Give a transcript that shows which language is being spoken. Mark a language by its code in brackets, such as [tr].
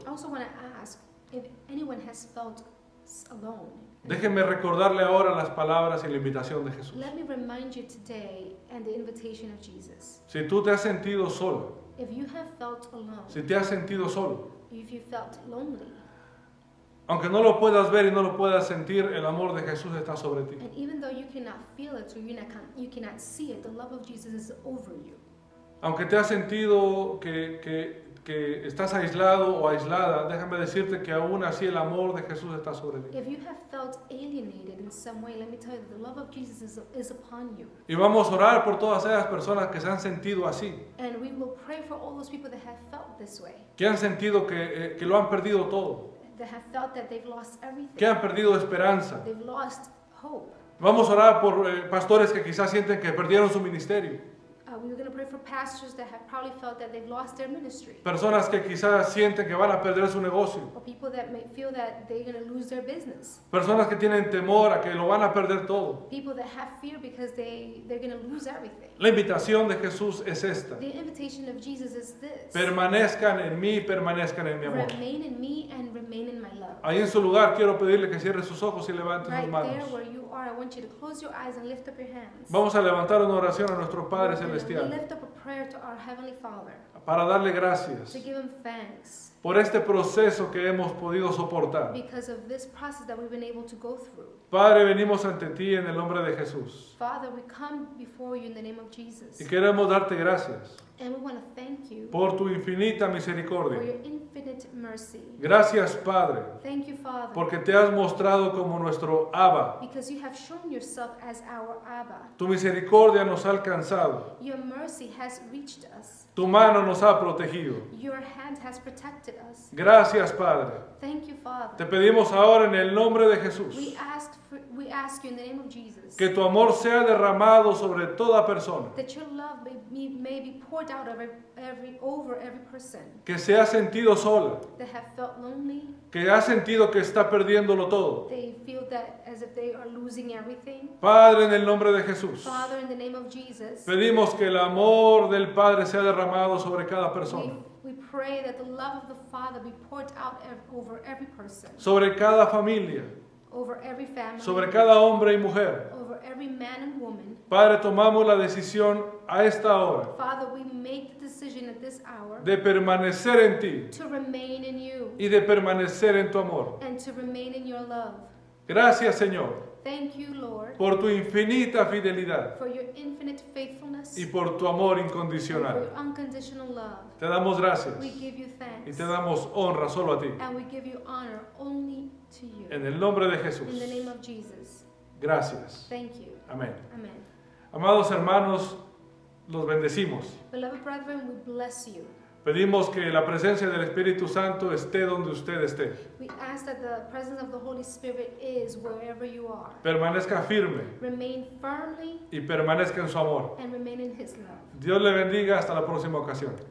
[en] I also want to ask if anyone has felt alone. [es] Déjeme recordarle ahora las palabras y la invitación de Jesús. [en] Let me remind you today and the invitation of Jesus. [es] Si tú te has sentido solo, [en] If you have felt alone, [es] si te has sentido solo, [en] if you felt lonely, [es] Aunque no lo puedas ver y no lo puedas sentir, el amor de Jesús está sobre ti. [en] And even though you cannot feel it or you cannot see it, the love of Jesus is over you. [es] Aunque te has sentido que estás aislado o aislada, déjame decirte que aún así el amor de Jesús está sobre ti. [en] If you have felt alienated in some way, let me tell you that the love of Jesus is upon you. [es] Y vamos a orar por todas esas personas que se han sentido así, [en] And we will pray for all those people that have felt this way, [es] que han sentido que lo han perdido todo, [en] that have felt that they've lost everything, [es] que han perdido esperanza. [en] they've lost hope. [es] Vamos a orar por pastores que quizás sienten que perdieron su ministerio. [en] We're going to pray for pastors that have probably felt that they've lost their ministry, [es] Personas que quizás sienten que van a perder su negocio. [en] or people that may feel that they're going to lose their business, [es] Personas que tienen temor a que lo van a perder todo. [en] people that have fear because they're going to lose everything. [es] La invitación de Jesús es esta. [en] The invitation of Jesus is this: [es] Permanezcan en mí, permanezcan en mi amor. [en] remain in me and remain in my love. [es] Ahí en su lugar quiero pedirle que cierre sus ojos y levante sus [en] Right there [es] manos. [en] where you are, I want you to close your eyes and lift up your hands. [es] Vamos a levantar una oración a nuestro Padre [en] We're gonna [es] Celestial [en] lift up a prayer to our Heavenly Father [es] para darle gracias [en] to give Him thanks [es] por este proceso que hemos podido soportar. [en] because of this process that we've been able to go through. [es] Padre, venimos ante ti en el nombre de Jesús [en] Father, we come before you in the name of Jesus, [es] y queremos darte gracias [en] and we want to thank you [es] por tu infinita [en] for [es] misericordia. [en] your infinite mercy. [es] Gracias, Padre, [en] Thank you, Father, [es] porque te has mostrado como nuestro Abba. [en] because you have shown yourself as our Abba. [es] Tu misericordia nos ha alcanzado. [en] Your mercy has reached us. [es] Tu mano nos ha protegido. [en] Your hand has protected us. [es] Gracias, Padre. [en] Thank you, Father. [es] Te pedimos ahora en el nombre de Jesús [en] We ask you in the name of Jesus [es] que tu amor sea derramado sobre toda persona [en] that your love may be poured out over every person [es] que se ha sentido sola, [en] that have felt lonely. [es] que ha sentido que está perdiéndolo todo. [en] They feel that as if they are losing everything. [es] Padre, en el nombre de Jesús, [en] Father, in the name of Jesus, [es] pedimos que el amor del Padre sea derramado sobre cada persona, [en] we pray that the love of the Father be poured out over every person, [es] sobre cada familia, [en] over every family, [es] sobre cada hombre y mujer. [en] over every man and woman. [es] Padre, tomamos la decisión a esta hora [en] Father, we make the decision at this hour [es] de permanecer en ti [en] to remain in you [es] y de permanecer en tu amor. [en] and to remain in your love. [es] Gracias, Señor, [en] Thank you, Lord, [es] por tu infinita fidelidad [en] for your infinite faithfulness [es] y por tu amor [en] and for [es] incondicional. [en] your unconditional love. [es] Te damos gracias [en] We give you [es] y [en] thanks [es] te damos honra solo a ti. [en] and we give you honor only to you. [es] En el nombre de [en] In the [es] Jesús. [en] name of Jesus. [es] Gracias. [en] Thank you. [es] Amén. [en] Amen. [es] Amados hermanos, los bendecimos. [en] Beloved brethren, we bless you. [es] Pedimos que la presencia del Espíritu Santo esté donde usted esté. [en] We ask that the presence of the Holy Spirit is wherever you are. [es] Permanezca firme [en] Remain firmly [es] y permanezca en su amor. [en] and remain in His love. [es] Dios le bendiga hasta la próxima ocasión.